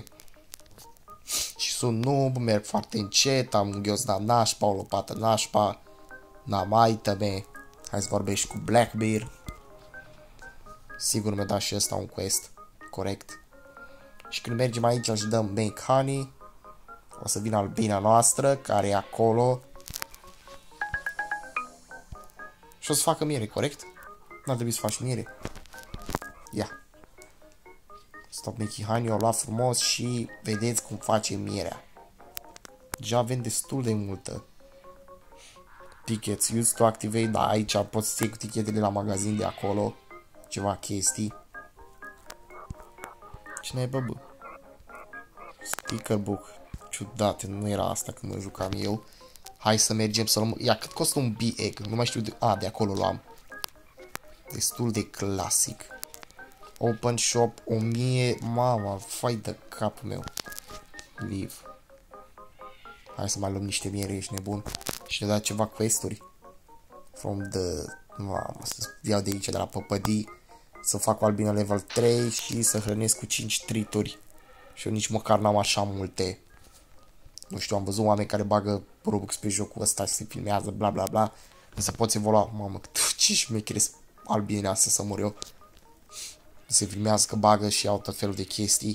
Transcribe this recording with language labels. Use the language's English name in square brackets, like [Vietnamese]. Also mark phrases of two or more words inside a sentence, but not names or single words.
[Romanian] Și sunt noob, merg foarte încet, am un ghiozdan nașpa, o lopată nașpa, n-am iteme. Hai să vorbești cu Blackbeard. Sigur mi-a dat și ăsta un quest. Corect. Și când mergem aici și dăm [English] make honey, [Romanian] o să vină albina noastră care e acolo. Și o să facă miere, corect? N-ar trebui să faci miere. Ia. [English] Stop making honey, [Romanian] o luat frumos și vedeți cum face mierea. Deja avem destul de multă. [English] Tickets used to activate, [Romanian] da, aici poți să iei cu tichetele la magazin de acolo. Ceva chestii. Cine e bă? [English] Sticker book. [Romanian] Ciudat, nu era asta când mă jucam eu. Hai să mergem să luăm. Ia, cât costă un [English] bee egg? [Romanian] Nu mai știu de... de acolo luam. Destul de clasic. [English] Open shop [Romanian] 1000. Mama, fai de capul meu. Leave. Hai să mai luăm niște miere, ești nebun. Și ne da ceva quest-uri. [English] From the... [Romanian] Mamă, să iau de aici, de la păpădii. Să fac o albină level 3 și să hrănesc cu 5 trituri. Și eu nici măcar n-am așa multe. Nu știu, am văzut oameni care bagă Robux pe jocul ăsta și se filmează, bla bla bla. Însă poți evolua. Mamă, ce șmecheri albine astea să mor eu. Se filmează că bagă și au tot felul de chestii.